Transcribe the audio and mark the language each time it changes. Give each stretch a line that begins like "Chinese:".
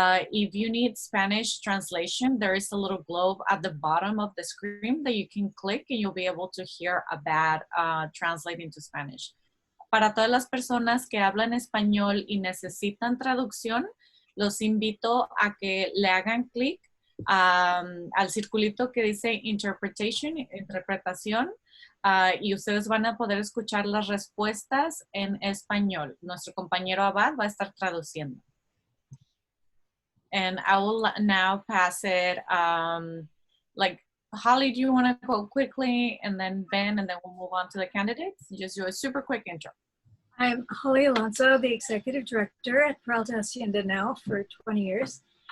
English: If you need Spanish translation, there is a little globe at the bottom of the screen that you can click and you'll be able to hear a bat translate into Spanish.
Spanish: Para todas las personas que hablan español y necesitan traducción, los invito a que le hagan clic al circulito que dice interpretation, interpretación, y ustedes van a poder escuchar las respuestas en español. Nuestro compañero Abad va a estar traduciendo.
English: And I will now pass it, like, Holly, do you want to go quickly, and then Ben, and then we'll move on to the candidates? Just do a super quick intro. I'm Holly Alonso, the Executive Director at Peralta Hacienda now for 20 years.